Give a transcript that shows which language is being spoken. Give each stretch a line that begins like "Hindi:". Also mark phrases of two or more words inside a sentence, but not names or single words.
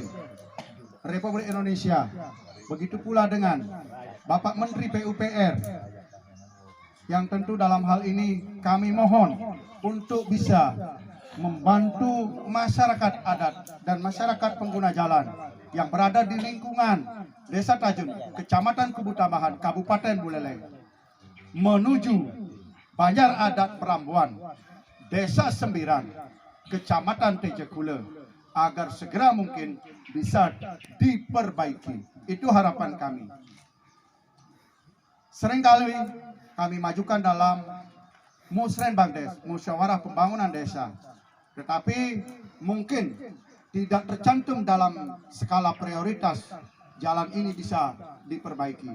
Indonesian: Republik Indonesia, begitu pula dengan Bapak Menteri PUPR, yang tentu dalam hal ini kami mohon untuk bisa membantu masyarakat adat dan masyarakat pengguna jalan yang berada di lingkungan Desa Tacun, Kecamatan Kubu Tambahan, Kabupaten Buleleng, menuju Banjar Adat Perambuan, Desa Sembiran, Kecamatan Tejakula, agar segera mungkin bisa diperbaiki. Itu harapan kami. Seringkali kami majukan dalam Musrenbangdes, Musyawarah Pembangunan Desa, tetapi mungkin tidak tercantum dalam skala prioritas jalan ini bisa diperbaiki.